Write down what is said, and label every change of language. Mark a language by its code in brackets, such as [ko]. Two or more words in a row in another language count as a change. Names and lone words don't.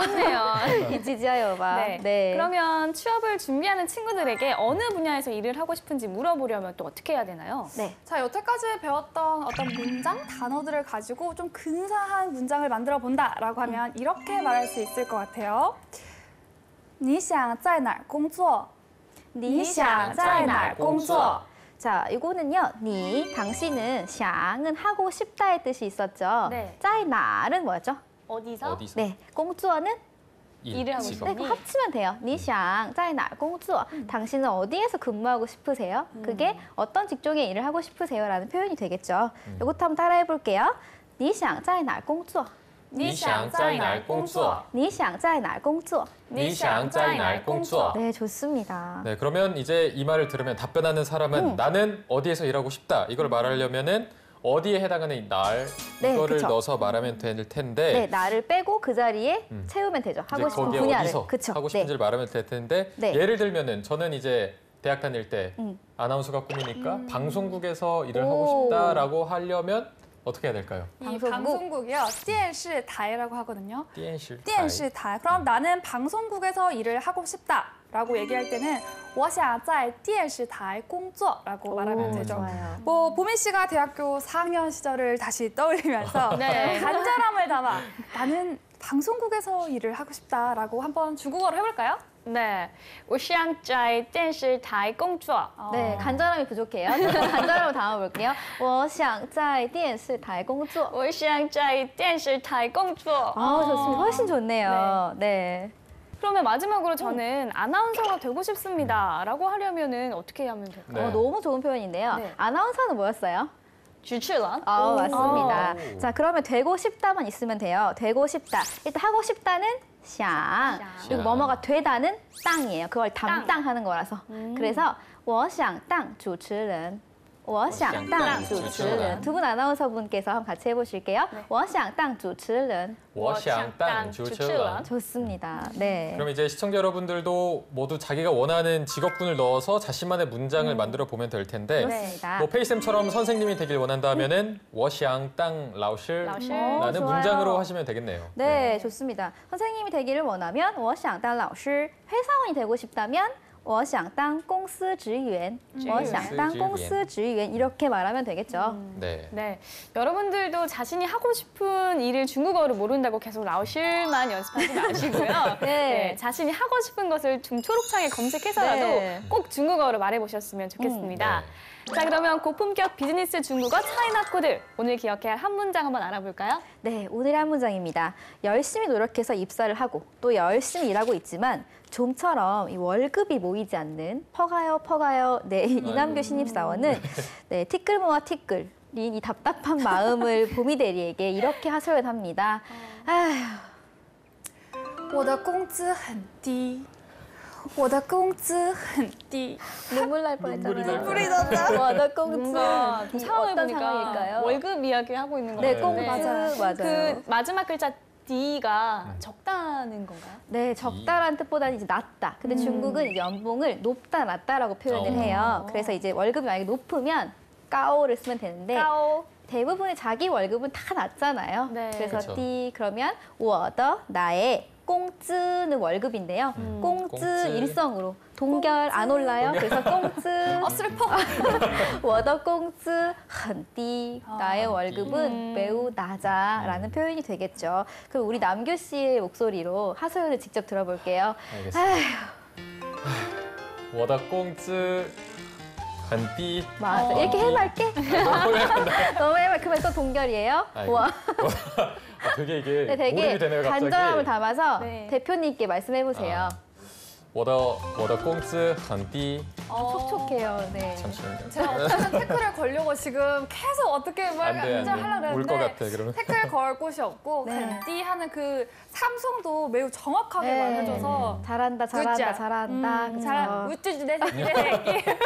[ko] 좋네요. 이지 지아요 봐. 네. 네. 그러면 취업을 준비하는 친구들에게 어느 분야에서 일을 하고 싶은지 물어보려면 또 어떻게 해야 되나요? 네. 자, 여태까지 배웠던 어떤 문장, 단어들을 가지고 좀 근사한 문장을 만들어 본다라고 하면 이렇게 말할 수 있을 것 같아요. [zh] 你想在哪儿工作? 你想在哪儿工作? [ko] 자, 이거는요. 니, 당신은 샹은 하고 싶다의 뜻이 있었죠. 네. [zh] 在哪 [ko] 은 뭐였죠? 어디서? 네, 工作 는 일을 하고 직업. 네, 그거 합치면 돼요. [zh] 你想在哪儿工作? [ko] 당신은 어디에서 근무하고 싶으세요? 그게 어떤 직종의 일을 하고 싶으세요? 라는 표현이 되겠죠. 이것도 한번 따라해 볼게요. [zh] 你想在哪儿工作? 你想在哪儿工作? 你想在哪儿工作? 你想在哪儿工作? [ko] 네, 좋습니다. 네, 그러면 이제 이 말을 들으면 답변하는 사람은 나는 어디에서 일하고 싶다. 이걸 말하려면은 어디에 해당하는 이 날 네, 이거를 그쵸. 넣어서 말하면 될 텐데 네, 나를 빼고 그 자리에 채우면 되죠. 하고 이제 싶은 거기에 분야를. 어디서 그쵸? 하고 싶은지를 말하면 될 텐데 네. 예를 들면은 저는 이제 대학 다닐 때 아나운서가 꿈이니까 방송국에서 일을 하고 싶다라고 하려면 어떻게 해야 될까요? 이 방송국. 방송국이요. 电视台 라고 하거든요. [zh] 电视台. 电视台. [ko] 그럼 나는 방송국에서 일을 하고 싶다라고 얘기할 때는 [zh] 我想在电视台工作 [ko] 라고 말하면 되죠. 좋아요. 뭐 보민 씨가 대학교 4학년 시절을 다시 떠올리면서 네. 간절함을 담아 나는 방송국에서 일을 하고 싶다라고 한번 중국어로 해볼까요? 네. [zh] 我想在电视台工作. [ko] 네, 간절함이 부족해요. 간절함을 담아볼게요. [zh] 我想在电视台工作. 我想在电视台工作. [ko] 아, 좋습니다. 훨씬 좋네요. 네. 그러면 마지막으로 저는 아나운서가 되고 싶습니다. 라고 하려면은 어떻게 하면 될까요? 네. 너무 좋은 표현인데요. 네. 아나운서는 뭐였어요? [zh] 主持人. [ko] 맞습니다. 오. 자, 그러면 되고 싶다만 있으면 돼요. 되고 싶다. 일단 하고 싶다는 샹. 그리고 뭐뭐가 되다는 땅이에요. 그걸 담당하는 거라서. 그래서 [zh] 我想当主持人. 我想当主持人. [ko] 두 분 아나운서분께서 한번 같이 해보실게요. [zh] 我想当主持人. 我想当主持人. [ko] 좋습니다. 네. 그럼 이제 시청자 여러분들도 모두 자기가 원하는 직업군을 넣어서 자신만의 문장을 만들어 보면 될 텐데 그렇습니다. 뭐 페이쌤처럼 선생님이 되길 원한다면은 [zh] 我想当老师 [ko] 라는 좋아요. 문장으로 하시면 되겠네요. 네, 좋습니다. 선생님이 되기를 원하면 [zh] 我想当老师. [ko] 회사원이 되고 싶다면 [zh] 我想当公司职员. 我想当公司职员. [ko] 이렇게 말하면 되겠죠. 네. 네. 여러분들도 자신이 하고 싶은 일을 중국어로 모른다고 계속 라오실만 연습하지 마시고요. 네. 자신이 하고 싶은 것을 좀 초록창에 검색해서라도 네. 꼭 중국어로 말해보셨으면 좋겠습니다. 네. 자, 그러면 고품격 비즈니스 중국어 차이나 코드. 오늘 기억해야 할 한 문장 한번 알아볼까요? 네, 오늘의 한 문장입니다. 열심히 노력해서 입사를 하고 또 열심히 일하고 있지만 좀처럼 이 월급이 모이지 않는 퍼가요 네, 이남규 신입사원은 네, 티끌모아 티끌 이 답답한 마음을 보미 대리에게 이렇게 하소연합니다. 아휴. [zh] 我的工资很低，我的工资很低. [ko] 눈물 날 뻔했잖아요. 눈물이 났다. 와, 나 꽁트. 뭔가 상황을 어떤 보니까 상황일까요? 월급 이야기 하고 있는 것 네, 같은데 꽁트 맞아요. 그 마지막 글자 D가 적다는 건가요? 네, 적다란 뜻보다는 이제 낮다. 근데 중국은 연봉을 높다, 낮다라고 표현을 해요. 그래서 이제 월급이 만약에 높으면 까오를 쓰면 되는데 까오. 대부분의 자기 월급은 다 낮잖아요. 네. 그래서 그쵸. 띠 그러면 我的 나의 꽁쯔는 월급인데요. 꽁쯔 꽁쯔. 일성으로 동결 안 올라요. 그래서 꽁쯔 슬퍼. [zh] 我的工资很低. [ko] 나의 월급은 매우 낮아라는 표현이 되겠죠. 그럼 우리 남규 씨의 목소리로 하소연을 직접 들어볼게요. 알겠습니다. [zh] 我的工资很低. [ko] 맞아. 이렇게 해맑게? 너무 해맑게. 그러면 또 동결이에요. 아이고. 와. 되게 이게 네, 되게 몰입이 되네요, 갑자기. 간절함을 담아서 네. 대표님께 말씀해 보세요. [zh] 我的工资很低. [ko] 촉촉해요. 네. 잠시만요. 제가 어떻게든 태클을 걸려고 지금 계속 어떻게 뭘 안 돼, 안 돼. 하려고 울 것 했는데 같아, 그러면. 태클 걸 곳이 없고 네. 간디 하는 그 삼성도 매우 정확하게 네. 말해줘서 잘한다, 잘한다, 잘한다. 그쵸? 잘 우쭈쭈 내 새끼 내 새끼.